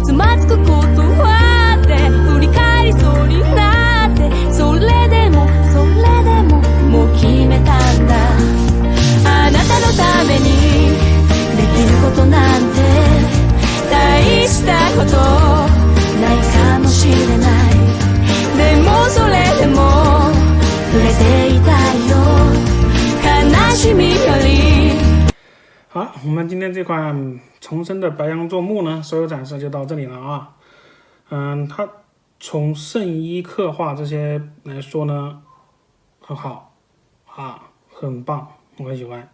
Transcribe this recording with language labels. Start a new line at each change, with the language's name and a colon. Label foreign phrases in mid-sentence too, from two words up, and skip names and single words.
Japanese: つまずくことはあって振り返りそうになってそれでももう決めたんだ。あなたのためにできることなんて大したことないかもしれない。でもそれでも触れていたいよ。
Chinese: 好，我们今天这款重生的白羊座木呢，所有展示就到这里了啊。它从圣衣刻画这些来说呢，很好啊，很棒，我很喜欢。